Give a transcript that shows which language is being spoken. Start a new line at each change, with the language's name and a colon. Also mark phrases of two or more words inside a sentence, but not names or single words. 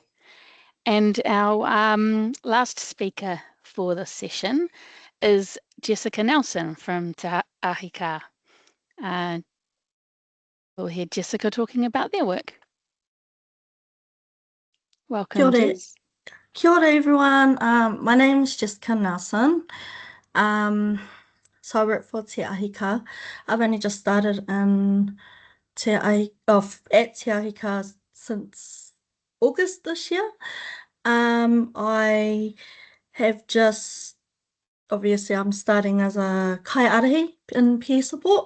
English: And our last speaker for this session is Jessica Nelson from Te Ahika. We'll hear Jessica talking about their work. Welcome, Jess.
Māori: Kia ora,
English: everyone. My name is Jessica Nelson. So I work for Te Ahika. I've only just started at Te Ahika since August this year. I have obviously I'm starting as a Kaiārahi in peer support.